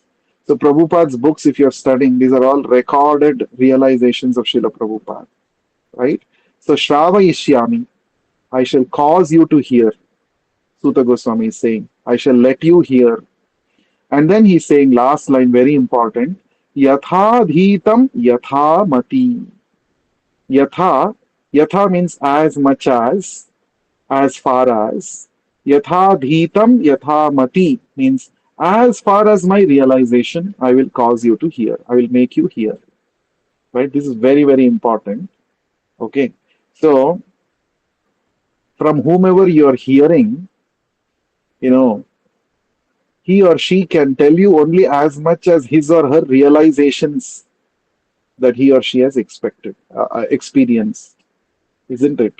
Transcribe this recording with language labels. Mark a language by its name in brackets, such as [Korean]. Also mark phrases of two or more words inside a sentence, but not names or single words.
[English] So Prabhupada's books, if you're studying, these are all recorded realizations of Srila Prabhupada. Right? So Shravayishyami, I shall cause you to hear. Suta Goswami is saying, I shall let you hear. And then he's saying, last line, very important, [Sanskrit] यथा धीतम् यथा मति. यथा, यथा [English] means as much as far as. [Sanskrit] यथा धीतम् यथा मति [English] means as far as my realization, I will cause you to hear. I will make you hear. Right? This is very, very important. Okay. So, from whomever you're hearing, he or she can tell you only as much as his or her realizations that he or she has experienced, isn't it?